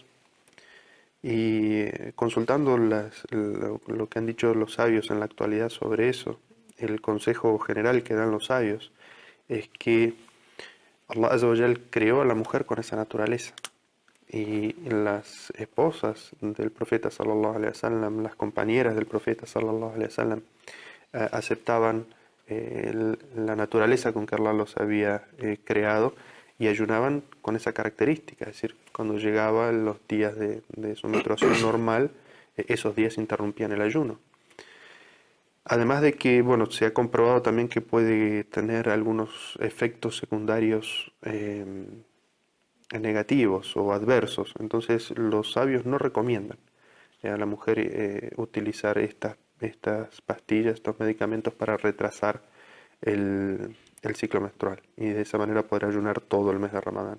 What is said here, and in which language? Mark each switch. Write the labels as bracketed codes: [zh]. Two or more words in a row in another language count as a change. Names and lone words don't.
[es] Y consultando lo que han dicho los sabios en la actualidad sobre eso, el consejo general que dan los sabios es que [ar] الله عز وجل [es] creó a la mujer con esa naturaleza. Y las esposas del profeta [ar] صلى الله عليه وسلم, [es] las compañeras del profeta [ar] صلى الله عليه وسلم, [es] aceptaban la naturaleza con que Allah los había creado y ayunaban con esa característica, es decir, cuando llegaban los días de su menstruación normal, esos días interrumpían el ayuno. Además de que, bueno, se ha comprobado también que puede tener algunos efectos secundarios negativos o adversos, entonces los sabios no recomiendan a la mujer utilizar estas pastillas, estos medicamentos para retrasar el ciclo menstrual y de esa manera poder ayunar todo el mes de Ramadán.